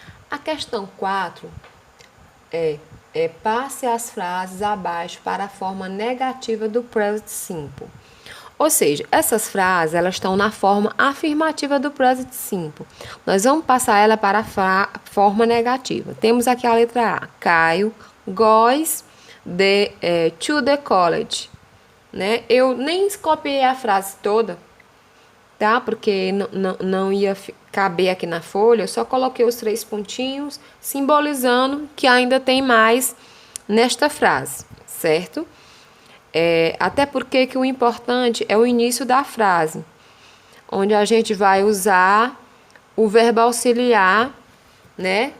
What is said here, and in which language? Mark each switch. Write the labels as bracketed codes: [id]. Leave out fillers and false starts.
[pt] A questão 4 é passe as frases abaixo para a forma negativa do present simple. Ou seja, essas frases elas estão na forma afirmativa do present simple. Nós vamos passar ela para a forma negativa. Temos aqui a letra A. [en] Caio goes to the college. [pt] Né? Eu nem copiei a frase toda, tá? Porque não ia caber aqui na folha. Eu só coloquei os 3 pontinhos, simbolizando que ainda tem mais nesta frase, certo? Até porque que o importante é o início da frase, onde a gente vai usar o verbo auxiliar, né?